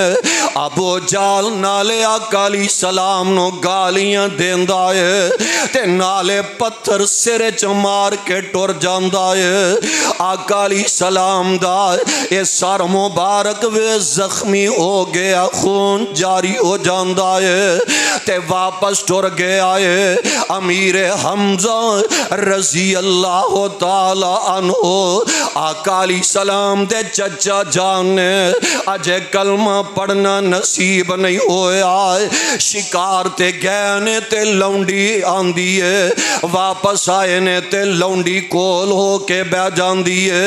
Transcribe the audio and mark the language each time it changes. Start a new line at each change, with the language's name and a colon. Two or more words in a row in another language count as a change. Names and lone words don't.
Punjabi: ਅਬੂ ਜਾਲ ਨਾਲੇ ਆਕਾ ਅਲੈਹਿੱਸਲਾਮ ਨੋ ਗਾਲ੍ਹੀਆਂ ਦੇਂਦਾ ਹੈ ਤੇ ਨਾਲੇ ਪੱਥਰ ਸਿਰ ਚ ਮਾਰ ਕੇ ਟੁਰ ਜਾਂਦਾ ਹੈ। ਆਕਾ ਅਲੈਹਿੱਸਲਾਮ ਦਾ ਯੇ ਸਰ ਮੁਬਾਰਕ ਵੇ ਜ਼ਖ਼ਮੀ ਹੋ ਗਿਆ, ਖ਼ੂਨ ਜਾਰੀ ਹੋ ਜਾਤਾ ਹੈ ਤੇ ਵਾਪਸ ਟੁਰ ਗਿਆ ਹੈ। ਅਮੀਰ ਹਮਜ਼ਾ
Arabic: رضي الله تعالى عنه
Punjabi: ਆਕਾ ਅਲੈਹਿੱਸਲਾਮ ਦੇ ਚਾਚਾ ਜਾਨ ਨੇ ਅਜੇ ਕਲਮਾ ਪੜ੍ਹਨਾ ਨਸੀਬ ਨਹੀਂ ਹੋਇਆ। ਸ਼ਿਕਾਰ ਤੇ ਗਏ ਨੇ ਤੇ ਲੌਂਡੀ ਆਂਦੀ ਹੈ, ਵਾਪਸ ਆਏ ਨੇ ਤੇ ਲੌਂਡੀ ਕੋਲ ਹੋ ਕੇ ਬਹਿ ਜਾਂਦੀ ਹੈ।